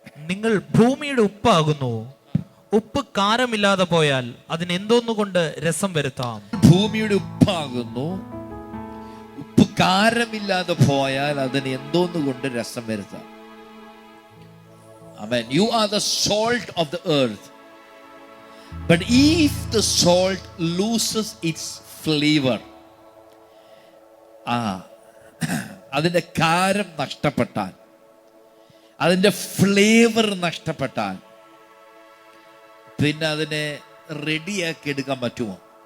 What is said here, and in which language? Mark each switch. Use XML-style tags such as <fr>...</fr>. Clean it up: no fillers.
<ml>നിങ്ങൾ ഭൂമിയുടെ ഉപ്പാകുന്നു. ഉപ്പ് കാരമില്ലാതെ പോയാൽ അതിന് എന്തോന്നുകൊണ്ട് രസം വരുത്താം? ഭൂമിയുടെ ഉപ്പാകുന്നു. ഉപ്പ് കാരമില്ലാതെ പോയാൽ അതിന് എന്തോന്നുകൊണ്ട് രസം വരുത്താം?</ml> <en>Amen. You are the salt of the earth. But if the salt loses its flavor,</en> <ml>അതിന്റെ കാരം നഷ്ടപ്പെട്ടാൽ, അതിന്റെ ഫ്ലേവർ നഷ്ടപ്പെട്ടാൽ, പിന്നെ അതിനെ റെഡിയാക്കി എടുക്കാൻ പറ്റുമോ?</ml>